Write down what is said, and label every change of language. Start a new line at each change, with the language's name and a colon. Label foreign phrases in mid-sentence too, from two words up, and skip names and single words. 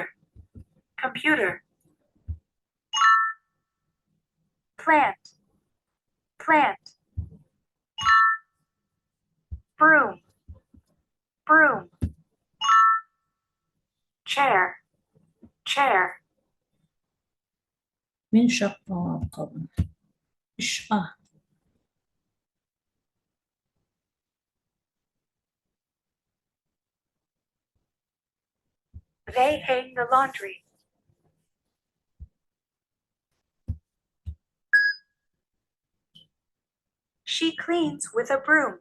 English: Computer. Plant. Plant. Broom. Broom. Chair. Chair.
Kazakh: Мен шақпақ алып қалдым. 3A.
English: They hang the laundry. She cleans with a broom.